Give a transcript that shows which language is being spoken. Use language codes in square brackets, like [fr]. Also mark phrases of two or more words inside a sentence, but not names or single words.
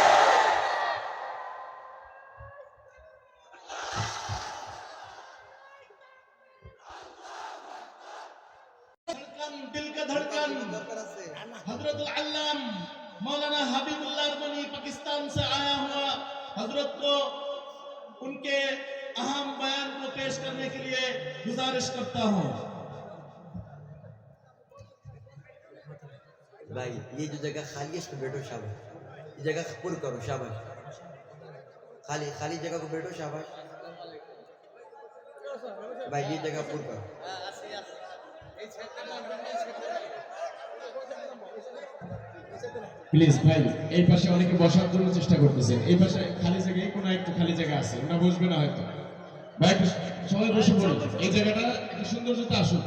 [ur] دل کا دھڑکن حضرت العلام مولانا حبیب اللہ ارمنی پاکستان سے آیا ہوا حضرت کو ان کے اہم بیان کو پیش کرنے کے لیے گزارش کرتا ہوں۔ بھائی یہ جو جگہ خالی ہے اس پہ بیٹھو، شاباش، یہ جگہ پر کرو، شاباش، خالی جگہ کو بیٹھو، شاباش بھائی، یہ جگہ پر کرو۔ [bn] প্লিজ ভাই এই পাশে অনেকে বসার জন্য চেষ্টা করতেছেন, এই পাশে খালি জায়গা, কোনো একটু খালি জায়গা আছে, ওরা বসবে না হয়তো। ভাই একটু সবাই বসে পড়ুন, এই জায়গাটা একটু সৌন্দর্যতা আসুক।